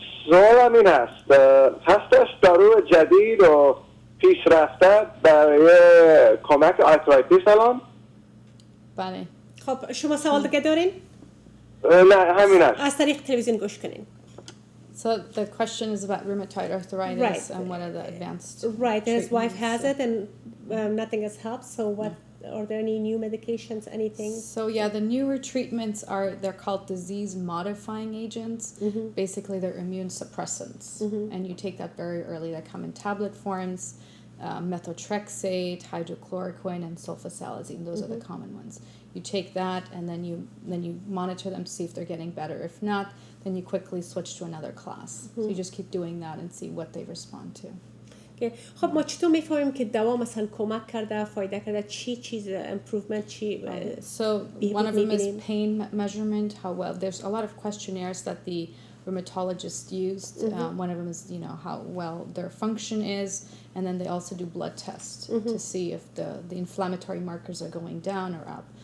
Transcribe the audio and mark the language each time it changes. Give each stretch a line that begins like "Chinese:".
Persian: سوالم این هست، هستش دارو جدید و پیشرفته برای کمک آرترایتیس الان؟ بله. خب شما سوال دیگه دارین؟ نه همین است. از طریق تلویزیون گوش کنین.
English: So the question is about rheumatoid arthritis and what are the advanced Right, and his wife has it and nothing has helped, so what are there any new medications, anything? So yeah, the newer treatments they're called disease modifying agents. Basically they're immune suppressants, and you take that very early. They come in tablet forms, methotrexate, hydrochloroquine, and sulfasalazine. Those are the common ones. You take that and then you monitor them to see if they're getting better. If not, then you quickly switch to another class. So you just keep doing that and see what they respond to.
Persian: خب ما چطور میفهمیم که دوا مثلا کمک کرده، فایده کرده، چیز improvement چی
English: So one of them is pain measurement, how well. There's a lot of questionnaires that the rheumatologist used. One of them is, how well their function is, and then they also do blood tests to see if the inflammatory markers are going down or up.